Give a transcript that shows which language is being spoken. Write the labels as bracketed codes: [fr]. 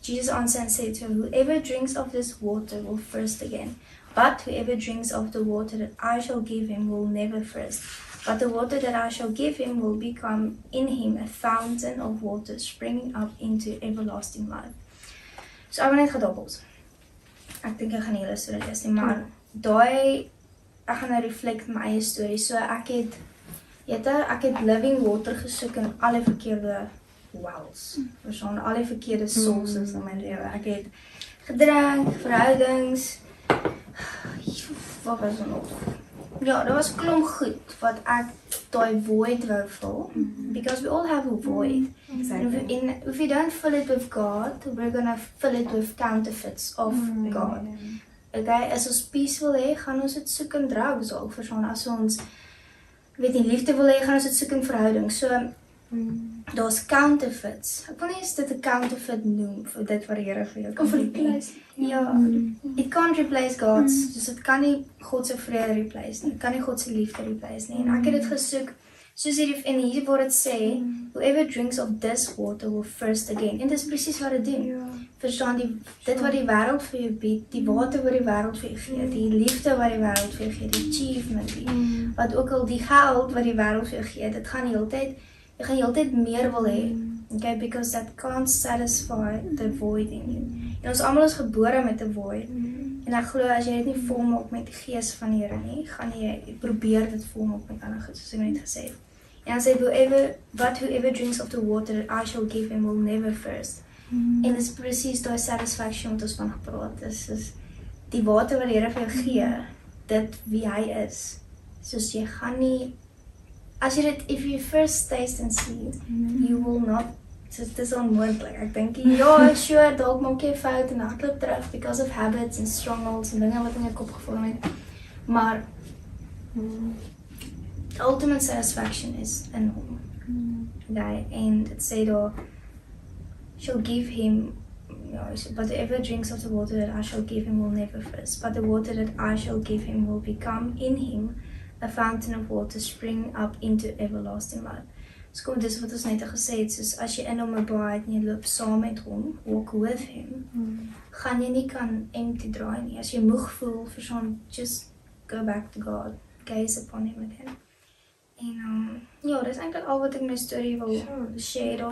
[en] Jesus answered and said to her, "Whoever drinks of this water will thirst again. But whoever drinks of the water that I shall give him will never thirst. But the water that I shall give him will become in him a fountain of water springing up into everlasting life." [af] So ek wil net gedoppels. Ek dink ek gaan nie hele storie lees nie, maar daai ek gaan nou reflect my eie storie. So ek het living water gesoek in alle verkeerde wells. Verstaan, alle verkeerde sources in my lewe. Ek het gedrink, verhoudings, wat was er nog? Ja, daar was 'n klomp goed wat ek daai void wou vul. [en] Because we all have a void. Exactly. And if we don't fill it with God, we're gonna fill it with counterfeits of God. [af] Okay, as ons peace wil hê, gaan ons dit soek in drugs ook, verstaan, as ons liefde wil hê, gaan ons dit soek in verhouding. So, daar's counterfeits. Ek wil nie eens dit 'n counterfeit noem vir dit wat die Here vir jou kan doen. Ja, [en] it can't replace God's. [af] Dus dit kan nie God se vrede replace nie. Dit kan nie God se liefde replace nie. En ek het dit gesoek, soos hier word dit sê, [en] "Whoever drinks of this water will thirst again." [af] En dis presies wat dit doen. Verstaan, dit wat die wêreld vir jou bied, die water wat die wêreld vir jou gee, die liefde wat die wêreld vir jou gee, die achievement, wat ook al die geld wat die wêreld vir jou gee, dit gaan jy gaan heeltyd meer wil hê. [en] Okay, because that can't satisfy the void in you. [af] En ons almal is gebore met 'n void. En ek glo as jy dit nie volmaak met die gees van die Here nie, gaan jy probeer dit volmaak met ander goed, soos ek net gesê het. En dan sê [en] whoever drinks of the water that I shall give him will never thirst. [af] En dit is presies daai satisfaction wat ons van gepraat het. Dis die water wat die Here vir jou gee, dit wie hy is. Soos jy gaan nie, as jy dit, [en] if you first taste and see, you will not, [af] dit is onmoontlik. Ek dink, ja, sure, dalk maak jy 'n fout en hardloop terug [en] because of habits and strongholds [af] en dinge wat in jou kop gevorm het. [en] Maar the ultimate satisfaction is in hom. Okay, [af] en dit sê daar, [en] shall give him, but whoever drinks of the water that I shall give him will never thirst, but the water that I shall give him will become in him a fountain of water spring up into everlasting life. [af] So kom, dis wat ons net gesê het, soos as jy in hom abide en jy loop saam met hom, [en] walk with him, [af] gaan jy nie kan empty draai nie. As jy moeg voel, verstaan, [en] just go back to God, gaze upon him again. [af] En ja, dis eintlik al wat ek my storie wil share.